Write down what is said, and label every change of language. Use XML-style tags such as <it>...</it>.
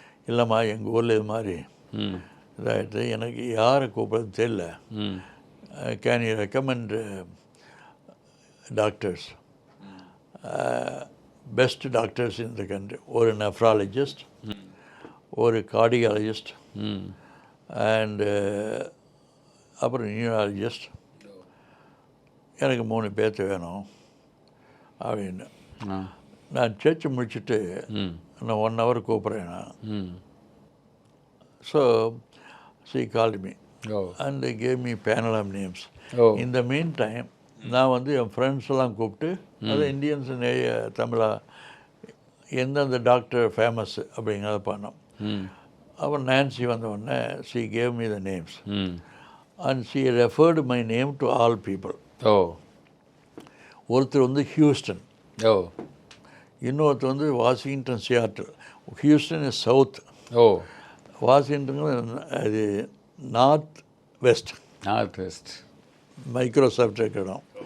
<ta>இல்லைம்மா, எங்கள் ஊரில் இது மாதிரி இதாகிடுது, எனக்கு யாரை கூப்பிட்றது தெரியல,</ta> <en>can you recommend doctors, best doctors in the country,</en> <ta>ஒரு நெஃப்ராலஜிஸ்ட், ஒரு கார்டியாலஜிஸ்ட் அண்ட் அப்புறம் நியூராலஜிஸ்ட், எனக்கு 3 பேர்த்து வேணும் அப்படின்னு. நான் சர்ச் முடிச்சுட்டு நான் 1 hour கூப்பிட்றேன் நான்.</ta> <en>So she called me and they gave me panel of names. In the meantime</en> <ta>நான் வந்து என் ஃப்ரெண்ட்ஸ் எல்லாம் கூப்பிட்டு, அது இந்தியன்ஸ் நிறைய தமிழா எந்தெந்த டாக்டர் ஃபேமஸ் அப்படிங்கிறத பண்ணோம். அப்புறம் நான்சி வந்த உடனே</ta> <en>she gave me the names and she referred my name to all people.</en> <ta>ஒருத்தர் வந்து ஹியூஸ்டன், இன்னொருத்தர் வந்து Washington Seattle.</ta> <en>Houston is south,</en> <ta>Washington அது நார்த் வெஸ்ட் மைக்ரோசாஃப்ட் இருக்கிற இடம்.</ta>